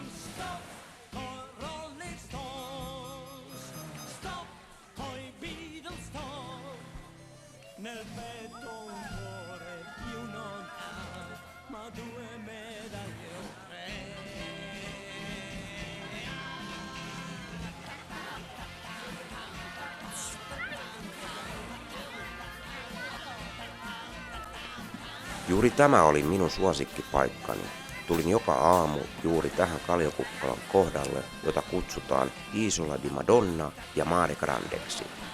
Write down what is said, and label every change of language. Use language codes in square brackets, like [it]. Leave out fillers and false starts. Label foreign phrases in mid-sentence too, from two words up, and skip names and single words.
[it] Stop con Rolling Stones, stop coi Beatles, stop. Nel petto un cuore più non ha, ma 2 medaglie o 3. [fi] Juuri tämä oli minun suosikkipaikkani. Tulin joka aamu juuri tähän Kalliokuppalon kohdalle, jota kutsutaan Isola di Madonna ja Mare Grandeksi.